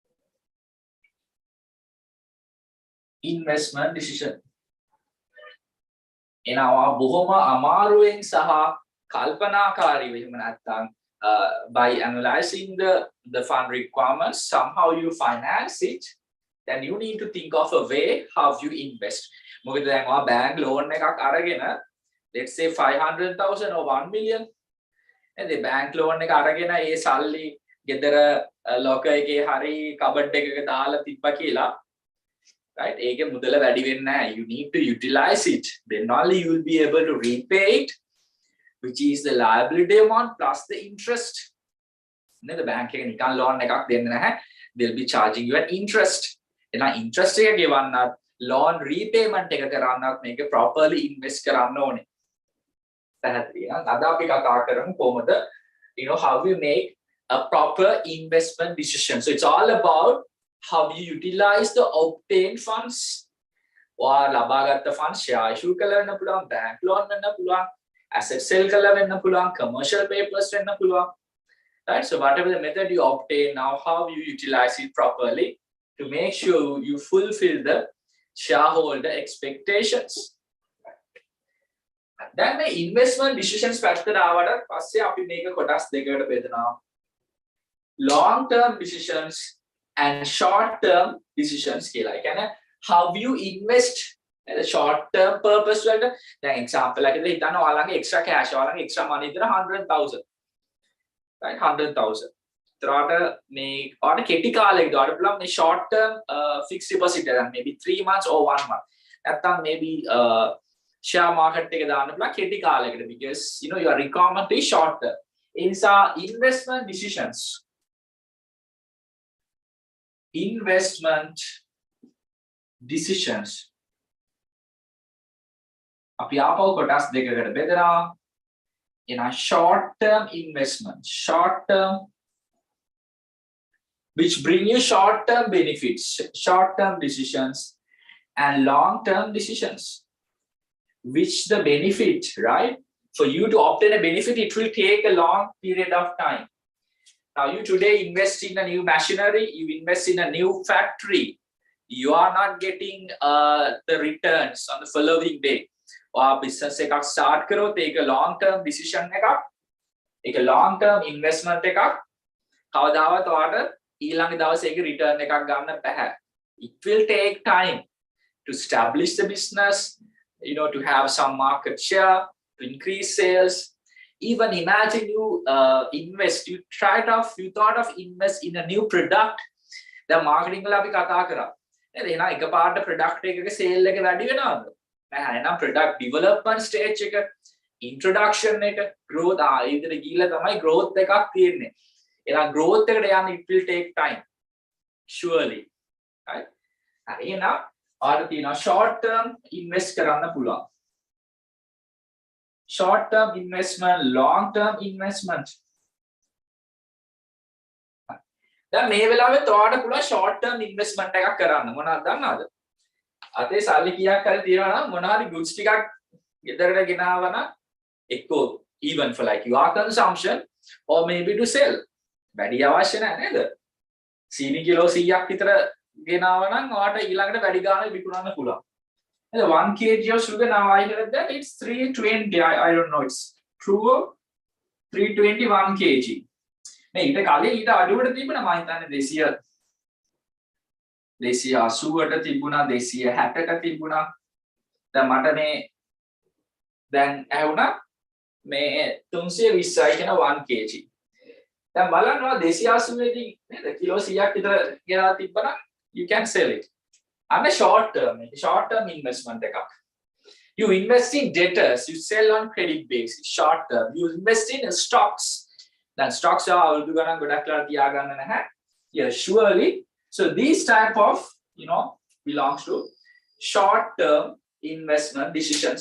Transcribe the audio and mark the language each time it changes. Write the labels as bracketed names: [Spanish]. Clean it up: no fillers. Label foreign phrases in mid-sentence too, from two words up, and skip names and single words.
[English] By analyzing the fund requirements, somehow you finance it. Then you need to think of a way how you invest. Bank loan, let's say 500,000 or 1 million. And the bank loan salary [Sinhala] ගෙදර ලොක එකේ හරි කබඩ් එකක දාලා තිබ්බා කියලා, right? ඒකේ මුදල වැඩි වෙන්නේ නැහැ. [English] You need to utilize it. Then only you will be able to repay it, which is the liability amount plus the interest. [Sinhala] The bank එකේ නිකන් loan එකක් දෙන්නේ නැහැ. [English] They'll be charging you an interest. [Sinhala] එහෙනම් interest එක ගෙවන්නත් [English] loan repayment [Sinhala] එක කරන්නත් මේක [English] properly invest [Sinhala] කරන්න ඕනේ. [English] How we make a proper investment decision. So it's all about how you utilize the obtained funds. [Sinhala] Or ලබාගත් [English] funds share issue [Sinhala] කරන්න පුළුවන්, [English] bank loan [Sinhala] වෙන්න පුළුවන්. [English] asset sell [Sinhala] කරලා වෙන්න පුළුවන්, [English] commercial papers [Sinhala] වෙන්න පුළුවන්. Right? [English] So whatever the method you obtain, now how you utilize it properly to make sure you fulfill the shareholder expectations. Then the investment decisions [Sinhala] පැත්තට ආවට පස්සේ අපි මේක කොටස් දෙකකට බෙදනවා. [English] Long term decisions and short term decisions කියලා. [Sinhala] ඒ කියන්නේ [English] how you invest the short term purpose වලට. [Sinhala] දැන් example එකකට හිතන්න ඔයාලගේ [English] extra cash, [Sinhala] ඔයාලගේ [English] extra money [Sinhala] විතර 100,000. Right? 100,000. එතකොට මේ ඔයාලට කෙටි කාලයකට ඔයාලට පුළුවන් මේ [English] short term fixed deposit [Sinhala] එක [English] maybe 3 months or 1 month. නැත්නම් maybe share market [Sinhala] එක දාන්න පුළුවන් කෙටි කාලයකට [English] because you know your requirement is short term. [Sinhala] ඒ නිසා [English] investment decisions [Sinhala] අපි ආපහු කොටස් දෙකකට බෙදනවා. [English] In a short term investment, short term which bring you short term benefits, short term decisions and long term decisions which the benefit, right, for you to obtain a benefit it will take a long period of time. Now you today invest in a new machinery, you invest in a new factory, you are not getting the returns on the following day. [Sinhala] Or business එකක් start කරොත් ඒක [English] long term decision [Sinhala] එකක්, ඒක [English] long term investment [Sinhala] එකක්. කවදාවත් ඔයාලට ඊළඟ දවසේ ඒක return එකක් ගන්න බෑ. [English] It will take time to establish the business, you know, to have some market share, to increase sales. Even imagine you you thought of invest in a new product. The marketing [Sinhala] වල අපි කතා කරා. නේද? එහෙනම් එකපාරට product එකක sale එක වැඩි වෙනවද? නැහැ. එහෙනම් [English] product development stage [Sinhala] එක, introduction එක, growth ඊතර ගිහිල්ලා තමයි growth එකක් තියෙන්නේ. එහෙනම් growth එකට යන්න [English] it will take time. Surely. Right? [Sinhala] එහෙනම් ඔයාලට තියෙනවා [English] short term invest [Sinhala] කරන්න පුළුවන්. [English] Short term investment, long term investment. [Sinhala] දැන් මේ වෙලාවෙත් ඔයාලට පුළුවන් [English] short term investment [Sinhala] එකක් කරන්න. මොනවද දන්නවද? අතේ සල්ලි කීයක් හරි තියනවා නම් මොනවාරි goods ටිකක් ගෙදරට ගෙනාවා නම් එක්කෝ [English] even for like your consumption or maybe to sell. [Sinhala] වැඩි අවශ්‍ය නැහැ නේද? සීනි කිලෝ 100ක් විතර ගෙනාවා නම් ඔයාලට ඊළඟට වැඩි ගාණක් විකුණන්න පුළුවන්. [English] 1 kg of sugar now I heard that it's 320. I don't know it's true or 321 kg. [Sinhala] මේ ඊට කලින් ඊට අඩුවට තිබුණා මම හිතන්නේ 280ට තිබුණා 260ට තිබුණා. දැන් මට මේ දැන් ඇහුණා මේ 320යි කියන 1 kg. දැන් බලන්න 280 දී නේද කිලෝ 100ක් විතර ගෙනලා තිබ්බනම් [English] you can sell it. And a short term investment එකක්. You invest in debtors, you sell on credit basis, short term. You invest in stocks. Then stocks are [Sinhala] අවුරුදු ගණන් ගොඩක් ලා තියාගන්න නැහැ. [English] Yeah, surely. So these type of, you know, belongs to short term investment decisions.